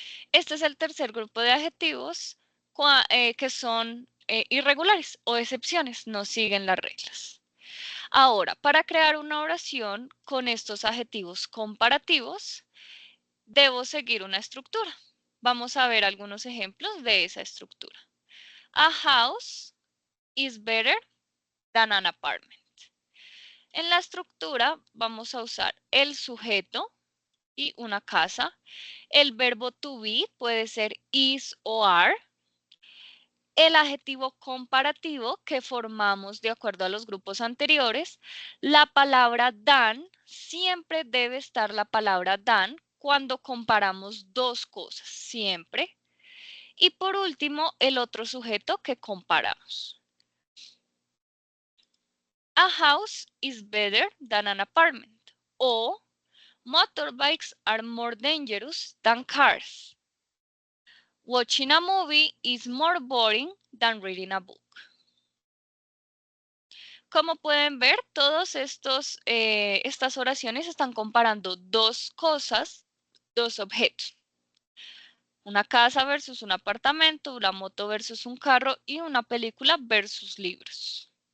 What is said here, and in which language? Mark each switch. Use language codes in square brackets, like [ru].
[es] Este es el tercer grupo de adjetivos que son irregulares o excepciones, no siguen las reglas. Ahora, para crear una oración con estos adjetivos comparativos, debo seguir una estructura. Vamos a ver algunos ejemplos de esa estructura. [en] A house is better than an apartment. [es] En la estructura vamos a usar el sujeto y una casa. El verbo to be puede ser is o are. El adjetivo comparativo que formamos de acuerdo a los grupos anteriores. La palabra than, siempre debe estar la palabra than cuando comparamos dos cosas, siempre. Y por último, el otro sujeto que comparamos. [en] A house is better than an apartment. O motorbikes are more dangerous than cars. Watching a movie is more boring than reading a book. [es] Como pueden ver, todas estas oraciones están comparando dos cosas, dos objetos. Una casa versus un apartamento, una moto versus un carro y una película versus libros.